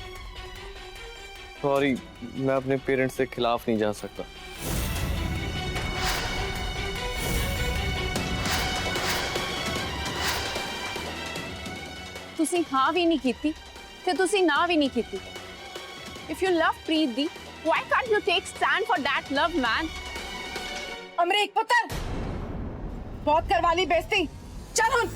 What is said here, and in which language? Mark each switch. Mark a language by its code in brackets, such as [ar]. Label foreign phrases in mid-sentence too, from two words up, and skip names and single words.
[hi] सॉरी, मैं अपने पेरेंट्स के खिलाफ नहीं जा सकता। [pa] ਤੁਸੀਂ ਹਾਂ ਵੀ ਨਹੀਂ ਕੀਤੀ ਤੇ ਤੁਸੀਂ ਨਾ ਵੀ ਨਹੀਂ ਕੀਤੀ। [en] If you love Preet Di, why can't you take stand for that love, man? [pa] ਅਮਰੀਕ ਪੁੱਤਰ ਬਹੁਤ ਕਰਵਾ ਲਈ ਬੇਇੱਜ਼ਤੀ, ਚੱਲ ਹੁਣ।